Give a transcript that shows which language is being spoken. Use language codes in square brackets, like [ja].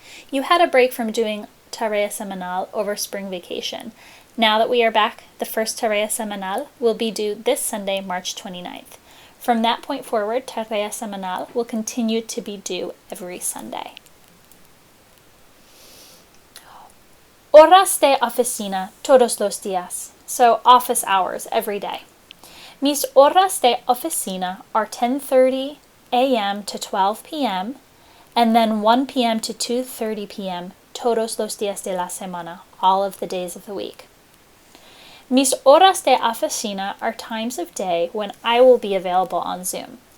[en] You had a break from doing tarea semanal over spring vacation. Now that we are back, the first tarea semanal will be due this Sunday, March 29th. From that point forward, tarea semanal will continue to be due every Sunday. [es] Horas de oficina todos los días. [en] So office hours every day. [es] Mis horas de oficina [en] are 10:30 a.m. to 12 p.m. and then 1 p.m. to 2:30 p.m. [es] todos los días de la semana, [en] all of the days of the week. [es] Mis horas de oficina [en] are times of day when I will be available on Zoom.